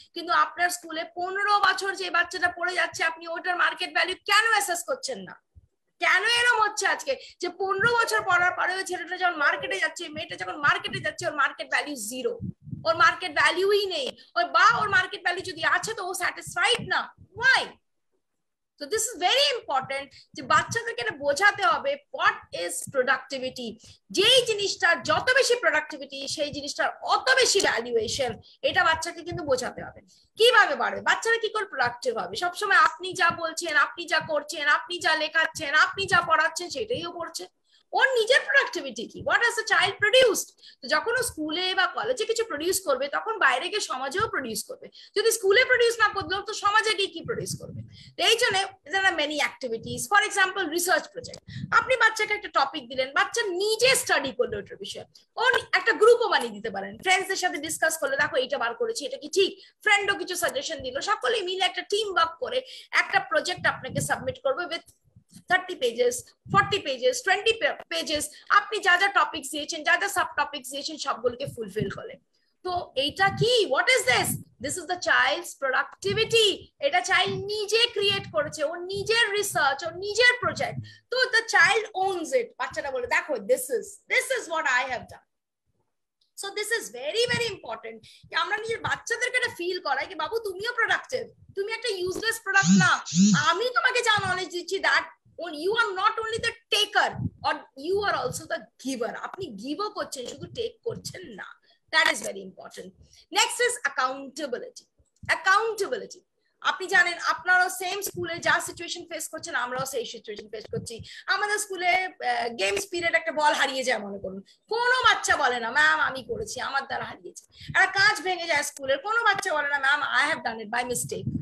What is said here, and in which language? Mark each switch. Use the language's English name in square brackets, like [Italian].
[Bangla] কিন্তু আপনার স্কুলে 15 বছর যে বাচ্চাটা পড়ে যাচ্ছে, আপনি ওটার মার্কেট ভ্যালু কেন অ্যাসেস করছেন না? কেন এরকম হচ্ছে আজকে যে 15 বছর পড়ার পরে ওই ছেলেটা যখন মার্কেটে যাচ্ছে, মেয়েটা যখন মার্কেটে যাচ্ছে, ওর মার্কেট ভ্যালু জিরো, ওর মার্কেট ভ্যালুই নেই, ওর মার্কেট ভ্যালু যদি আছে তো ও স্যাটিসফাইড না। [English] Why? So this is very important [Bangla] যে বাচ্চাদেরকে এটা বোঝাতে হবে [English] what is productivity. [Bangla] যেই জিনিসটা যত বেশি প্রোডাক্টিভিটি সেই জিনিসটার অত বেশি ভ্যালুয়েশন, এটা বাচ্চাকে কিন্তু বোঝাতে হবে। কিভাবে বাড়বে বাচ্চারা, কি করে প্রোডাক্টিভ হবে? সবসময় আপনি যা বলছেন, আপনি যা করছেন, আপনি যা লেখাচ্ছেন, আপনি যা পড়াচ্ছেন সেটাই ও পড়ছে। ওর নিজের প্রোডাক্টিভিটি কি? [English] What has the child produced? [Bangla] তো যখন ও স্কুলে বা কলেজে কিছু প্রডিউস করবে তখন বাইরে গিয়ে সমাজেও প্রডিউস করবে। যদি স্কুলে প্রডিউস না করলেও তো সমাজে গিয়ে কি প্রডিউস করবে? তো এই জন্য [English] there are many activities. For example, research project. [Bangla] আপনি বাচ্চাকে একটা টপিক দিলেন, বাচ্চা নিজে স্টাডি করলো ওটার বিষয়ে, ও একটা গ্রুপও বানিয়ে দিতে পারেন, ফ্রেন্ডসদের সাথে ডিসকাস করলে দেখো এটা বার করেছি, এটা কি ঠিক? ফ্রেন্ডও কিছু সাজেশন দিল, সকলে মিলে একটা টিম ওয়ার্ক করে একটা প্রজেক্ট আপনাকে সাবমিট করবে [English] With 30 pages, 40 pages, 20 pages। [Bangla] আপনি যা যা টপিকস দিয়েছেন, যা যা সাব টপিকস দিয়েছেন সবগুলোকে ফুলফিল করে। তো এইটা কি, [English] What is this? This is the child's productivity. [Bangla] এটা চাইল্ড নিজে ক্রিয়েট করেছে, ওর নিজের রিসার্চ, ওর নিজের প্রজেক্ট। [English] তো the child owns it. [Bangla] বাচ্চাটা বলে দেখো [English] This is what I have done. So this is very very important. [Bangla] আমরা নিজের বাচ্চাদেরকে এটা ফিল করাই কি বাবু তুমিও প্রোডাক্টিভ, তুমি একটা ইউজলেস প্রোডাক্ট না। আমি তোমাকে যা নলেজ দিচ্ছি [English] That you are not only the taker or you are also the giver. [Bangla] আপনি গিভও করছেন, শুধু টেক করছেন না। [English] That is very important. Next is accountability. Accountability. [Bangla] আপনি জানেন আপনারাও সেম স্কুলে যা সিচুয়েশন ফেস করছেন, আমরাও সেই সিচুয়েশন ফেস করছি। আমাদের স্কুলে গেমস পিরিয়ড একটা বল হারিয়ে যায় মনে করুন, কোনো বাচ্চা বলে না ম্যাম আমি করেছি, আমার দ্বারা হারিয়েছে। একটা কাঁচ ভেঙে যায় স্কুলের, কোনো বাচ্চা বলে না ma'am [English] I have done it by mistake.